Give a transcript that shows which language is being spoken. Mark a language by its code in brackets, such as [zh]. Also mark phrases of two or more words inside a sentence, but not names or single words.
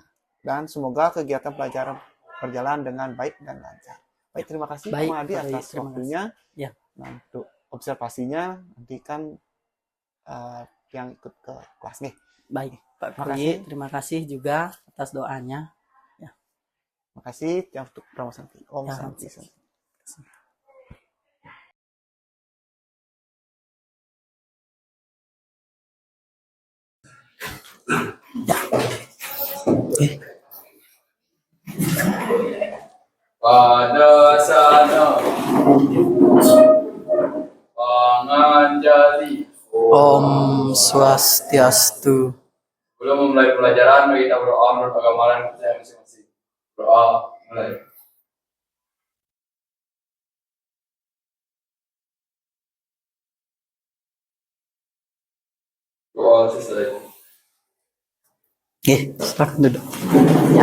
[id] Dan semoga kegiatan pelajaran berjalan dengan baik dan lancar. Baik, terima kasih Pak Mangadi atas waktunya. Ya. Nah, untuk observasinya nanti kan yang ikut ke kelas nih. Baik, Pak Koi, terima kasih juga atas doanya. Ya. Terima kasih yang untuk Brahma Santi. Om Ya, Santi. Ya. Pada sana panganjali. [ban] Om Swastiastu. [id] Belum memulai pelajaran, mari kita berdoa menurut agama dan kepercayaan masing-masing. Doa mulai. Doa selesai. Silakan duduk. Ya.